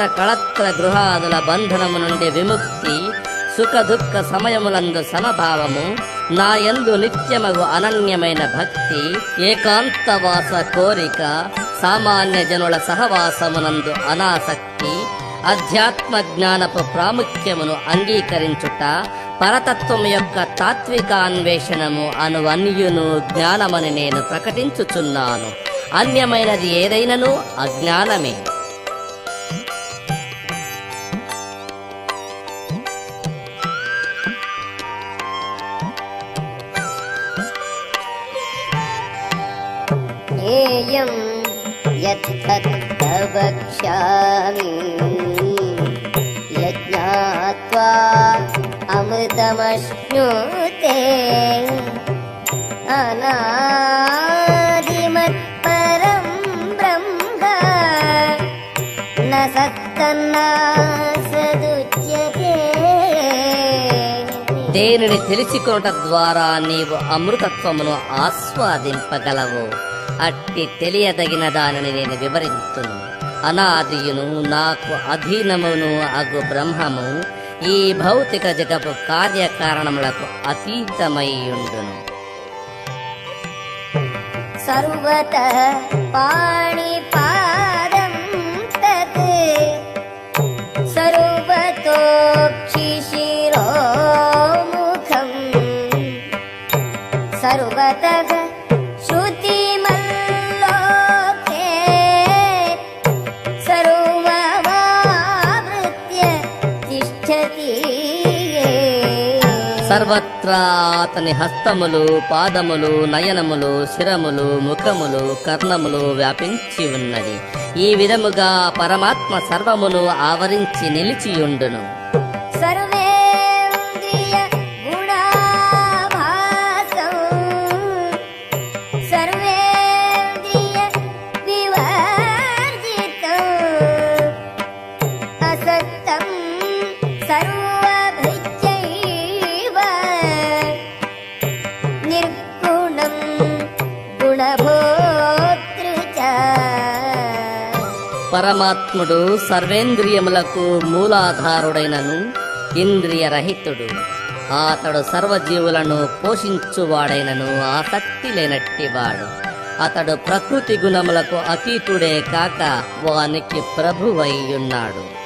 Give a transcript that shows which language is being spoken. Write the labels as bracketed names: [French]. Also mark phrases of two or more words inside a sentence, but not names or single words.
[Telugu] కళత్ర గృహాదుల బంధనము నుండి విముక్తి, సుఖ దుఃఖ సమయములందు సమభావము, నాయందు నిత్యమగు అనన్యమైన భక్తి, ఏకాంతవాస కోరిక, సామాన్య జనుల సహవాసమునందు అనాసక్తి, అధ్యాత్మ జ్ఞానపు ప్రాముఖ్యమును అంగీకరించుట, పరతత్వము యొక్క తాత్వికాన్వేషణము అనువన్యును జ్ఞానమని నేను ప్రకటించుచున్నాను. అన్యమైనది ఏదైనను అజ్ఞానమే. [Sanskrit] ज्ञेयं यत्तत् वक्ष्यामि यज्ञात्वा अमृतमश्नुते अनादिमत्परं ब्रह्म न सत्तन्नासदुच्यते. [Telugu] దేనిని తెలుసుకొనుట ద్వారా నీవు అమృతత్వమును ఆస్వాదింపగలవు. అట్టి తెలియదగిన దానిని నేను వివరింతును. అనాదియును నాకు అధీనమును అగు బ్రహ్మము ఈ భౌతిక జగపు కార్యకారణములకు అతీతమైయుండును. [Sanskrit] सर्वतः पाणिपादं तत् सर्वतोक्षिशिरोमुखम् सर्वतः श्रुतिमल्लोके सर्वमावृत्य तिष्ठति. [Telugu] సర్వత్రా అతని హస్తములు, పాదములు, నయనములు, శిరములు, ముఖములు, కర్ణములు వ్యాపించి ఉన్నది. ఈ విధముగా పరమాత్మ సర్వమును ఆవరించి నిలిచియుండును. [Sanskrit] सर्वेन्द्रिय गुणाभासं सर्वेन्द्रिय विवर्जितं असक्तं सर्वभृत्यैव निर्गुणं गुणभोक्तृ च. [Telugu] పరమాత్ముడు సర్వేంద్రియములకు మూలాధారుడైనను ఇంద్రియరహితుడు. అతడు సర్వజీవులను పోషించువాడైనను ఆసక్తి లేనట్టివాడు. అతడు ప్రకృతి గుణములకు అతీతుడే కాక వానికి ప్రభువై ఉన్నాడు.